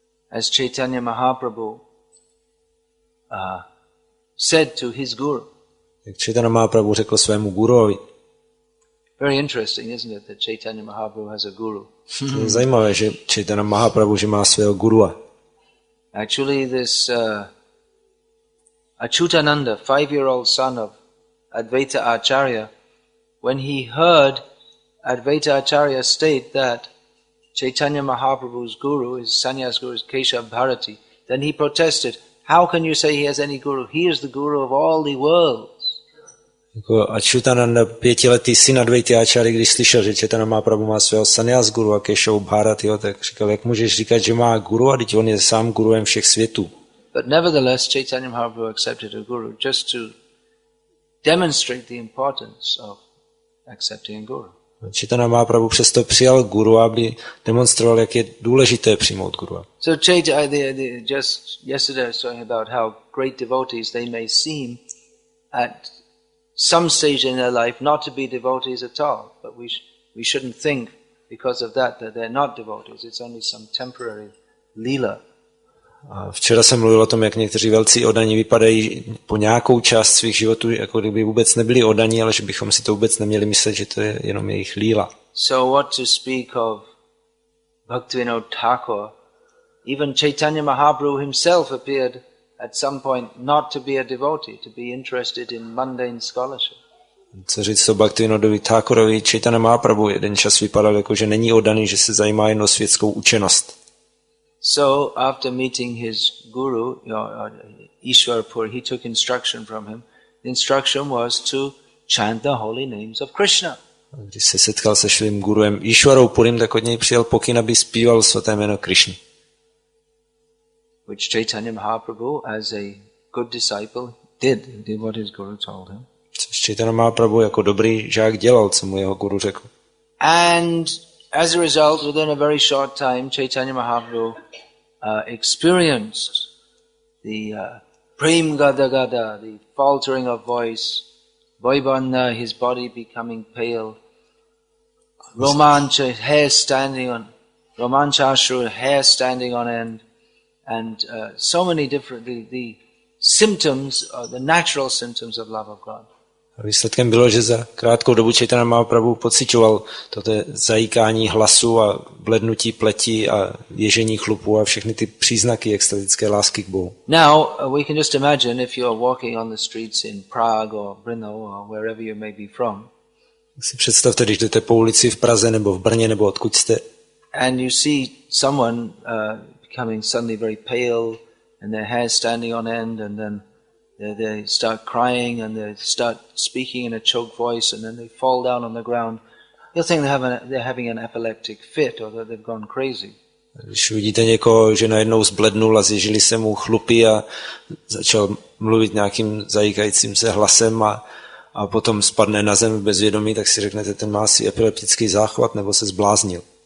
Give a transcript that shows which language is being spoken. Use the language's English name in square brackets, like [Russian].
[English] As Chaitanya Mahaprabhu said to his guru. [Czech] Jak Chaitanya Mahaprabhu řekl svému guruovi. [English] Very interesting, isn't it, that Chaitanya Mahaprabhu has a guru? [Czech] To je zajímavé, že Chaitanya Mahaprabhu, že má svého gurua. [English] Actually, this Achyutananda, 5-year-old son of Advaita Acharya, when he heard Advaita Acharya state that Chaitanya Mahaprabhu's guru, his sannyas guru, is Keshav Bharati, then he protested, how can you say he has any guru? He is the guru of all the worlds. [Czech] Jako Achyutananda, 5letý syn Advaity Acharya, když slyšel, že Chaitanya Mahaprabhu má svého sannyas guru a Keshav Bharatiho, tak říkal, jak můžeš říkat, že má guru, a teď on je sám guruem všech světů. [English] But nevertheless, Chaitanya Mahaprabhu accepted a guru just to demonstrate the importance of accepting a guru. [Czech] Chaitanya Mahaprabhu přesto přijal guru, aby demonstroval, jak je důležité přijmout guru. [English] So just yesterday I was talking about how great devotees they may seem at some stage in their life not to be devotees at all, but we shouldn't think because of that they're not devotees. It's only some temporary lila. [Czech] A včera jsem mluvil o tom, jak někteří velcí oddaní vypadají po nějakou část svých životů, jako kdyby vůbec nebyli oddaní, ale že bychom si to vůbec neměli myslet, že to je jenom jejich líla. [English] So what to speak of Bhaktivinoda Thakur? Even Chaitanya Mahaprabhu himself appeared at some point not to be a devotee, to be interested in mundane scholarship. [Czech] Co říct o Bhaktivinodovi Thakurovi, Chaitanya Mahaprabhu jeden čas vypadal jako, že není oddaný, že se zajímá jen o světskou učenost. [English] So after meeting his guru, Ishwarpur, he took instruction from him. The instruction was to chant the holy names of Krishna. [Czech] Když se setkal se svým guruem Ishwarou Purim, tak od něj přijal pokyn, aby zpíval svaté jméno Krishny. [English] Which Chaitanya Mahaprabhu, as a good disciple, did what his guru told him. [Czech] Což Chaitanya Mahaprabhu jako dobrý žák dělal, co mu jeho guru řekl. [English] And as a result, within a very short time, Chaitanya Mahaprabhu experienced the prem gada gada, the faltering of voice, vaibhanda, his body becoming pale, romancha, hair standing on, romanchashru, hair standing on end, and so many different, the symptoms, the natural symptoms of love of God. [Czech] A výsledkem bylo, že za krátkou dobu Chaitanya Mahaprabhu pociťoval toto zajíkání hlasu a blednutí pleti a ježení chlupů a všechny ty příznaky extatické lásky k Bohu. [English] Now, we can just imagine if you're walking on the streets in Prague or Brno or wherever you may be from. [Czech] Si představte, když jdete po ulici v Praze nebo v Brně nebo odkud jste. [English] And you see someone becoming suddenly very pale and their hair standing on end, and then they start crying and they start speaking in a choked voice, and then they fall down on the ground. You'll think they're having an epileptic fit or that they've gone crazy. [Czech] Když vidíte někoho, že najednou zblednul a zježili se mu chlupy a začal mluvit nějakým zajíkajícím se hlasem a potom spadne na zem v bezvědomí, tak si řeknete, ten má asi epileptický záchvat nebo se zbláznil.